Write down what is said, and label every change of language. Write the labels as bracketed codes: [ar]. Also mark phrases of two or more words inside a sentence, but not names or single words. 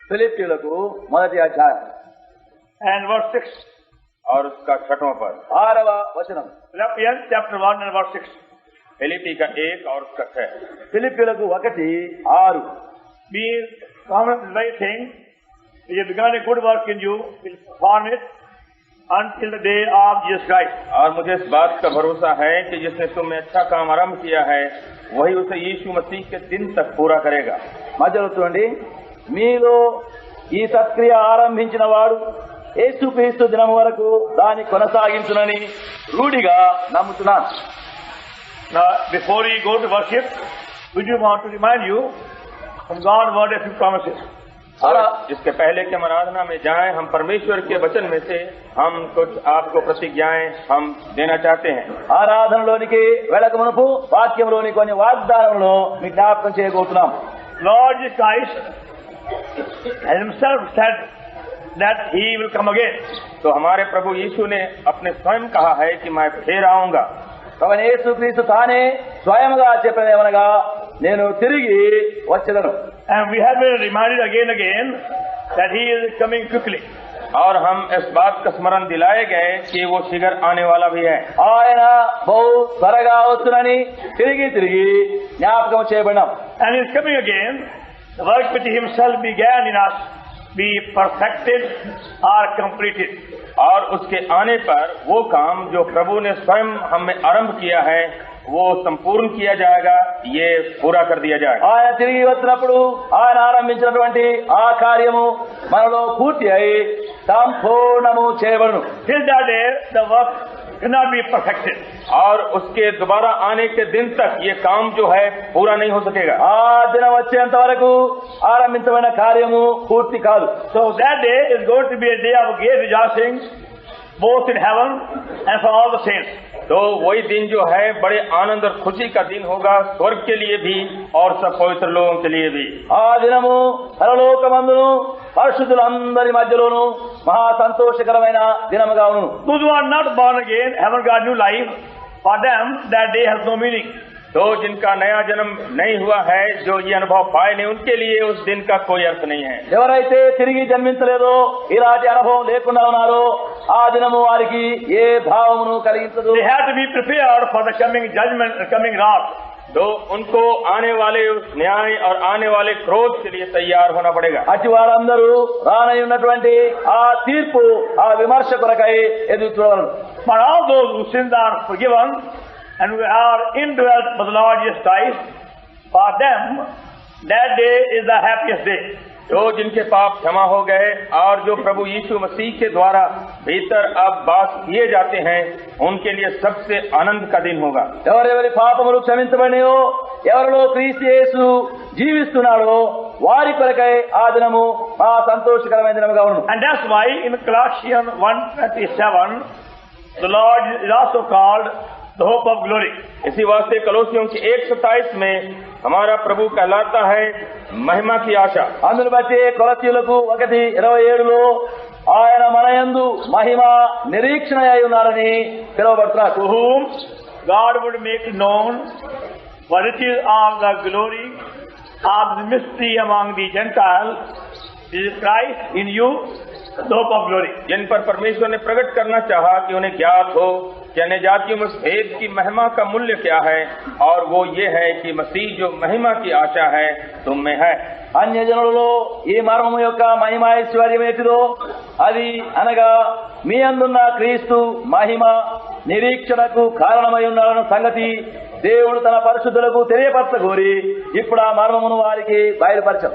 [te] ఫిలిప్పీయులకు మొదటి అధ్యాయం [en] and verse 6. [hi] और उसका 6वां पद, [te] 6వ వచనం. [en] Philippians chapter 1 and verse 6. [hi] फिलिप्पी का 1 और उसका 6. [te] ఫిలిప్పీయులకు 1:6. [en] Be confident in the very thing, which has begun a good work in you, will perform it until the day of Jesus Christ. [hi] और मुझे इस बात का भरोसा है कि जिसने तुम में अच्छा काम आरंभ किया है वही उसे यीशु मसीह के दिन तक पूरा करेगा. [te] మధ్యలో చూడండి, మీలో ఈ సత్క్రియ ఆరంభించిన వాడు యేసుక్రీస్తు దినం వరకు దాన్ని కొనసాగించునని రూఢిగా నమ్ముతున్నాను. [en] Now, before we go to worship, we do want to remind you from God's word a few promises. [hi] और इसके पहले कि हम आराधना में जाएं, हम परमेश्वर के वचन में से हम कुछ आपको प्रतिज्ञाएं हम देना चाहते हैं. [te] ఆరాధనలోనికి వెళ్ళక మునుపు వాక్యంలోని కొన్ని వాగ్దానములను మీ జ్ఞాపకం చేయబోతున్నాం. [en] Lord Jesus Christ has himself said that he will come again. [hi] तो हमारे प्रभु यीशु ने अपने स्वयं कहा है कि मैं फिर आऊंगा. [te] కాబట్టి యేసుక్రీస్తు తానే స్వయముగా చెప్పినదేమనగా, నేను తిరిగి వచ్చెదను. [en] And we have been reminded again and again that he is coming quickly. [hi] और हम इस बात का स्मरण दिलाए गए कि वो शीघ्र आने वाला भी है. [te] ఆయన బహు త్వరగా వస్తునని తిరిగి జ్ఞాపకం చేయబడినాం. [en] And he is coming again. The work which he himself began in us be perfected or completed. [hi] और उसके आने पर वो काम जो प्रभु ने स्वयं हमें आरंभ किया है वो संपूर्ण किया जाएगा, ये पूरा कर दिया जाएगा. [te] ఆయన తిరిగి వచ్చినప్పుడు ఆయన ఆరంభించినటువంటి ఆ కార్యము మనలో పూర్తి అయి సంపూర్ణము చేయబడును. [en] Till that day, the work cannot be perfected. [hi] और उसके दोबारा आने के दिन तक ये काम जो है पूरा नहीं हो सकेगा. [te] ఆ దినం వచ్చేంత వరకు ఆరంభించబడిన కార్యము పూర్తి కాదు. [en] So that day is going to be a day of great rejoicing, both in heaven and for all the saints. [hi] तो वही दिन जो है बड़े आनंद और खुशी का दिन होगा, स्वर्ग के लिए भी और सब पवित्र लोगों के लिए भी. [te] ఆ దినము పరలోకమందును పరిశుద్ధులందరి మధ్యలోను మహా సంతోషకరమైన దినముగా ఉండును. [en] Those who are not born again, haven't got new life, for them that day has no meaning. [hi] तो जिनका नया जन्म नहीं हुआ है, जो ये अनुभव पाए नहीं, उनके लिए उस दिन का कोई अर्थ नहीं है. [te] ఎవరైతే తిరిగి జన్మించలేదో, ఇలాంటి అనుభవం లేకుండా ఉన్నారో, ఆ దినము వారికి ఏ భావమును కలిగించదు. [en] They have to be prepared for the coming judgment, the coming wrath. [hi] तो उनको आने वाले उस न्याय और आने वाले क्रोध के लिए तैयार होना पड़ेगा. [te] అటు వారందరూ రానై ఉన్నటువంటి ఆ తీర్పు, ఆ విమర్శ కొరకై ఎదురు చూడవలను. [en] For all those whose sins are forgiven and who are indwelt by the Lord Jesus Christ, for them that day is the happiest day. [hi] जो जिनके पाप क्षमा हो गए और जो प्रभु यीशु मसीह के द्वारा भीतर अब वास किए जाते हैं, उनके लिए सबसे आनंद का दिन होगा. [te] ఎవరెవరి పాపములు క్షమించబడినయో, ఎవరిలో క్రీస్తు యేసు జీవిస్తున్నాడో వారి కొరకై ఆ దినము ఆ సంతోషకరమైన దినముగా ఉండును. [en] And that's why in Colossians 1:27, the Lord is also called the hope of glory. [hi] इसी वास्ते कलोसियों की 1:27 में हमारा प्रभु कहलाता है महिमा की आशा. [te] అందును బట్టి కొలసీయులకు 1:27లో ఆయన మన యందు మహిమ నిరీక్షణ అయి ఉన్నారని పిలువబడుతున్నారు. [en] To whom God would make known what it is of the glory of the mystery among the Gentiles, Jesus Christ in you, the hope of glory. [hi] जिन पर परमेश्वर ने प्रकट करना चाहा कि उन्हें ज्ञात हो कि अन्य जातियों में भेद की महिमा का मूल्य क्या है, और वो ये है कि मसीह जो महिमा की आशा है तुम में है. [te] అన్యజనులలో ఈ మర్మము యొక్క మహిమ ఐశ్వర్యం ఏంటిదో, అది అనగా మీ అందున్న క్రీస్తు మహిమ నిరీక్షణకు కారణమై ఉన్నాడన్న సంగతి దేవుడు తన పరిశుద్ధులకు తెలియపరచగోరి ఇప్పుడు ఆ మర్మమును వారికి బయలుపరచారు.